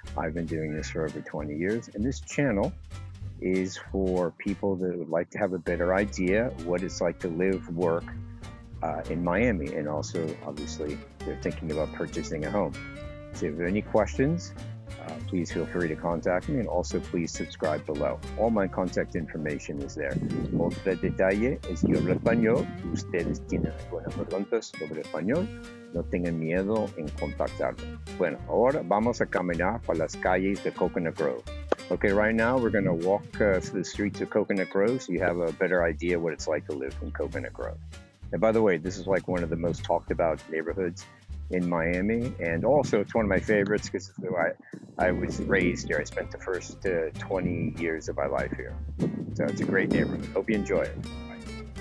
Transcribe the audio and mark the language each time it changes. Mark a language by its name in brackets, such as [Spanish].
[English] I've been doing this for over 20 years, and this channel is for people that would like to have a better idea what it's like to live, work in Miami, and also, obviously, they're thinking about purchasing a home. So if you have any questions, please feel free to contact me, and also please subscribe below. All my contact information is there. [Spanish] Otro detalle es que yo hablo español. Ustedes tienen algunas preguntas sobre español, no tengan miedo en contactarme. Bueno, ahora vamos a caminar por las calles de Coconut Grove. [English] Okay, right now we're going to walk through the streets of Coconut Grove so you have a better idea what it's like to live in Coconut Grove. And by the way, this is like one of the most talked about neighborhoods in Miami, and also it's one of my favorites because I was raised here. I spent the first 20 years of my life here. So it's a great neighborhood. Hope you enjoy it. Bye.